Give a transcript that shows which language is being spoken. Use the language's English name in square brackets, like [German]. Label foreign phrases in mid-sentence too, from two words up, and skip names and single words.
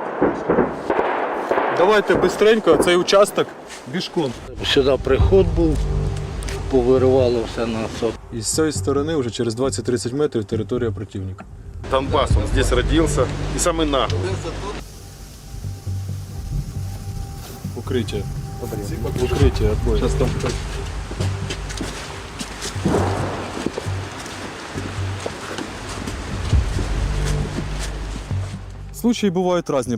[Ukrainian] Давайте бистренько цей участок бішком. Сюди приход був, повиривало все на сот. І з цієї сторони вже через 20-30 метрів територія противника. [Russian] Донбасс, он здесь родился и самый наглый. [Ukrainian] Укриття. Укриття, отбой. Случаї бувають різні.